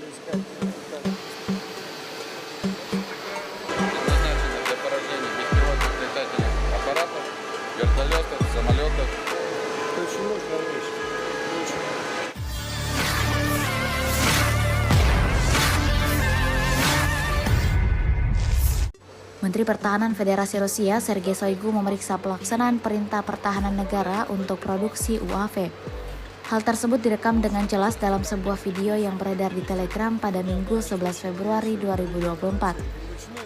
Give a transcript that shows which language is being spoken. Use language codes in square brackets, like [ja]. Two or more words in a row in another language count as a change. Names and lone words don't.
[ru] Предназначены для поражения беспилотных летательных аппаратов, вертолетов, самолетов. Очень нужная вещь. Очень. [id] Menteri Pertahanan Federasi Rusia Sergei Shoigu memeriksa pelaksanaan Perintah Pertahanan Negara untuk produksi UAV. Hal tersebut direkam dengan jelas dalam sebuah video yang beredar di Telegram pada Minggu 11 Februari 2024.